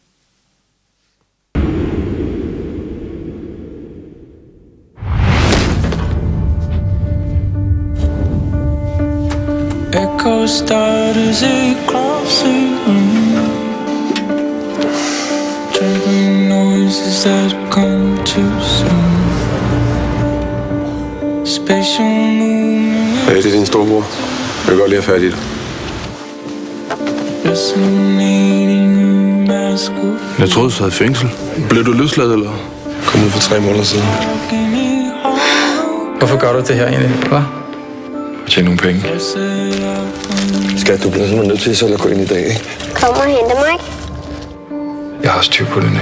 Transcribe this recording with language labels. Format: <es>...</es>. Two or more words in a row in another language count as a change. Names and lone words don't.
<en>Echo start as it crosses room. Trembling noises that come too soon. Spatial movement.</en> <da>Hey, det er din storbror. Jeg vil godt lige have fat i det.</da> <en>Resonating mask of</en> <da>Jeg troede, du sad i fængsel. Blev du løsladt, eller? Kom ud for 3 måneder siden. Hvorfor gør du det her egentlig? Hvad? Tjene nogle penge. Skat, du bliver simpelthen nødt til selv at gå ind i dag, ikke? Kom og hente mig. Jeg har styr på den, ikke?</da>